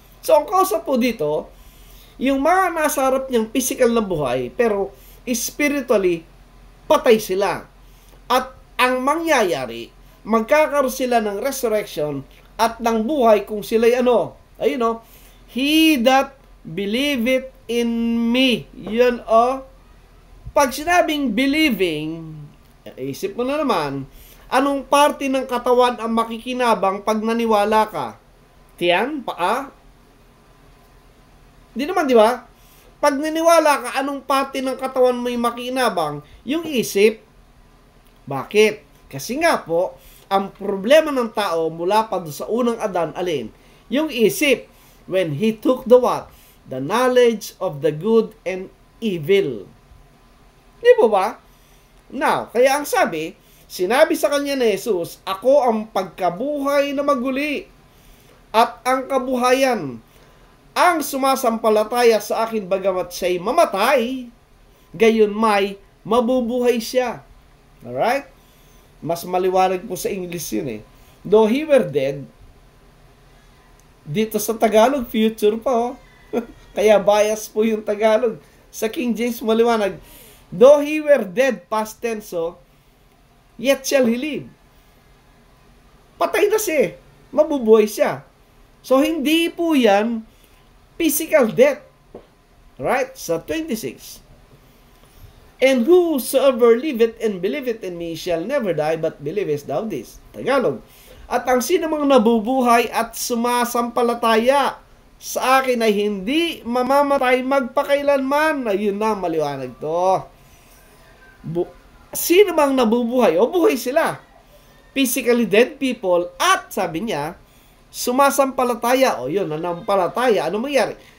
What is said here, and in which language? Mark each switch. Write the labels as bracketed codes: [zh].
[tl] So, ang kausap po dito, yung mga nasa harap niyang physical na buhay, pero spiritually, patay sila. At ang mangyayari, magkakaroon sila ng resurrection at ng buhay kung sila'y ano. Ayun o, [en] he that believeth in me. [tl] Yun o. Pag sinabing believing, isip mo na naman, anong parte ng katawan ang makikinabang pag naniwala ka? Tiyan? Paa? Di naman, di ba? Pag naniwala ka, anong parte ng katawan mo yung makikinabang? Yung isip. Bakit? Kasi nga po, ang problema ng tao mula pa sa unang Adan, alin? Yung isip. [en] When he took the what? The knowledge of the good and evil. [tl] Di ba ba? Now, kaya ang sinabi sa kanya ni Jesus, ako ang pagkabuhay na maguli at ang kabuhayan. Ang sumasampalataya sa akin bagamat siya'y mamatay, gayon may mabubuhay siya. [en] Alright? [tl] Mas maliwanag po sa English yun eh. [en] Though he were dead, [tl] dito sa Tagalog, future pa oh. Kaya bias po yung Tagalog. Sa King James maliwanag, [en] though he were dead, past tense oh, yet shall he live. [tl] Patay na siya. Mabubuhay siya. So, hindi po yan physical death. [en] Right? [tl] Sa 26. [en] And whosoever liveth and believeth in me shall never die, but believest thou this. [tl] Tagalog. At ang sino mang nabubuhay at sumasampalataya sa akin ay hindi mamamatay magpakailanman. Ayun na, maliwanag to. Sino mang nabubuhay, o buhay sila. [en] Physically dead people, [tl] at sabi niya, sumasampalataya, o yun, nanampalataya, ano mangyari?